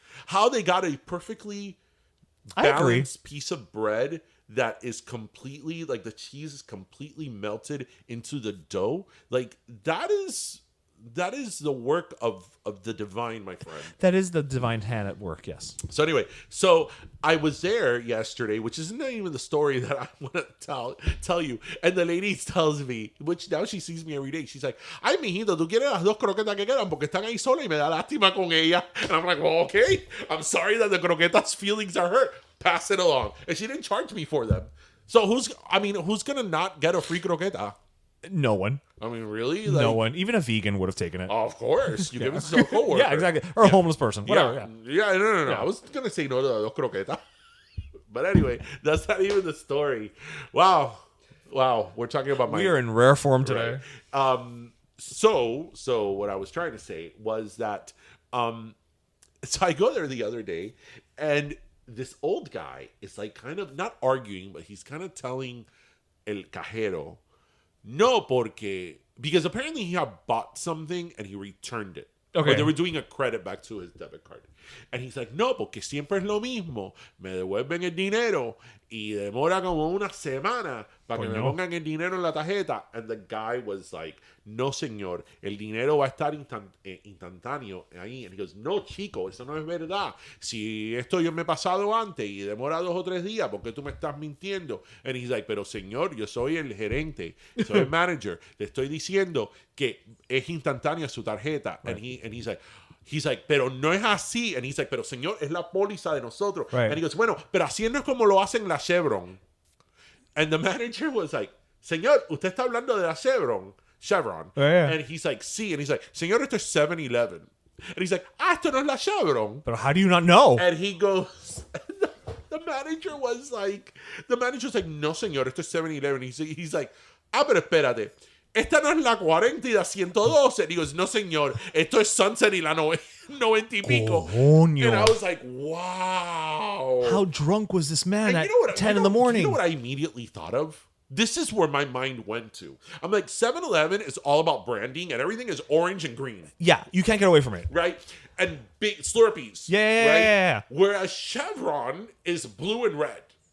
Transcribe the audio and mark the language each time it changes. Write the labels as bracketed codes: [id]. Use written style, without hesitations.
[en] How they got a perfectly balanced piece of bread that is completely like the cheese is completely melted into the dough. Like that is that is the work of the divine, my friend. That is the divine hand at work, yes. So anyway, so I was there yesterday, which isn't even the story that I want to tell you. And the lady tells me, which now she sees me every day. She's like, [es] ay, mijito, tú quieres las dos croquetas que quedan porque están ahí sola y me da lástima con ella. [en] And I'm like, well, okay. I'm sorry that the croquetas' feelings are hurt. Pass it along. And she didn't charge me for them. So who's going to not get a free croqueta? No one. I mean, really? No one. Even a vegan would have taken it. Oh, of course. You give it to a coworker. Yeah, exactly. Or a homeless person. Whatever. Yeah. No. I was going to say no to the croqueta. But anyway, that's not even the story. Wow. We're talking about We are in rare form today. Right. So what I was trying to say was that, so I go there the other day, and this old guy is like kind of not arguing, but he's kind of telling [es] el cajero, no, [en] because apparently he had bought something and he returned it. Okay. Or they were doing a credit back to his debit card. And he's like, [es] no, porque siempre es lo mismo. Me devuelven el dinero y demora como una semana para que me pongan el dinero en la tarjeta. [en] And the guy was like, [es] no, señor, el dinero va a estar instantáneo ahí. [en] And he goes, [es] no, chico, eso no es verdad. Si esto yo me he pasado antes y demora 2 o 3 días, ¿por qué tú me estás mintiendo? [en] And he's like, [es] pero señor, yo soy el gerente, soy el manager. Le estoy diciendo que es instantánea su tarjeta. [en] Right. And he's like, [es] pero no es así. And he's like, pero señor, es la póliza de nosotros. [en] Right. And he goes, [es] bueno, pero así no es como lo hacen la Chevron. [en] And the manager was like, [es] señor, usted está hablando de la Chevron. [en] Oh, yeah. And he's like, [es] sí. [en] And he's like, [es] señor, esto es 7-Eleven. And he's like, esto no es la Chevron. [en] But how do you not know? And he goes, the manager was like, [es] no, señor, esto es 7-Eleven. [en] He's like, [es] pero espérate. Esta no es la 40 y la 112. [en] And he goes, [es] no, señor, esto es Sunset y la 90 y pico. Coño. [en] And I was like, wow. How drunk was this man at 10 in the morning? You know what I immediately thought of? This is where my mind went to. I'm like, 7-Eleven is all about branding and everything is orange and green. Yeah, you can't get away from it. Right? And big Slurpees. Yeah. Right? Whereas Chevron is blue and red.